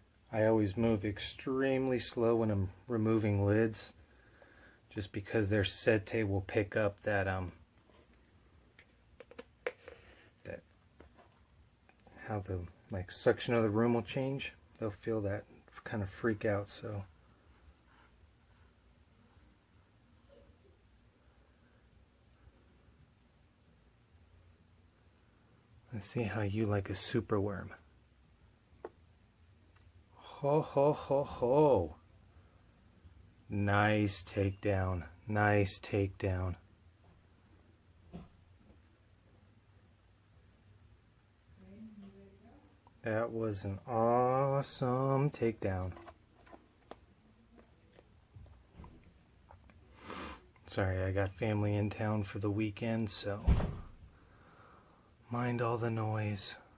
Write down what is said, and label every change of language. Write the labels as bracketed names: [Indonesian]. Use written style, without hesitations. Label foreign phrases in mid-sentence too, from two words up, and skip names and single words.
[English] I always move extremely slow when I'm removing lids, just because their setae will pick up that how the suction of the room will change. They'll feel that kind of freak out. So let's see how you like a superworm. Ho ho ho ho. Nice takedown. Nice takedown. That was an awesome takedown. Sorry, I got family in town for the weekend, so mind all the noise.